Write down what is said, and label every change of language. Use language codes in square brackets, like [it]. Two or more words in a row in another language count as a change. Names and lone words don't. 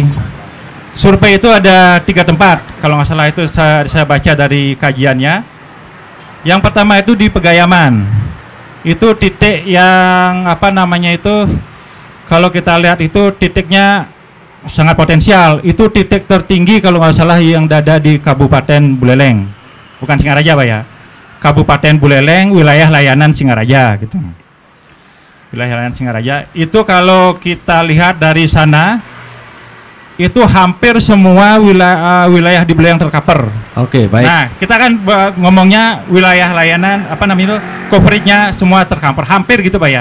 [id] Survei itu ada 3 tempat, kalau nggak salah itu saya baca dari kajiannya. Yang pertama itu di Pegayaman, itu titik yang kalau kita lihat itu titiknya sangat potensial. Itu titik tertinggi kalau nggak salah yang ada di Kabupaten Buleleng, bukan Singaraja Pak ya, Kabupaten Buleleng, wilayah layanan Singaraja gitu. wilayah layanan Singaraja. Itu kalau kita lihat dari sana, itu hampir semua wilayah di Buleleng tercover. Oke, baik. Nah, kita kan ngomongnya wilayah layanan apa namanya itu, coverage-nya semua tercover, hampir gitu Pak ya.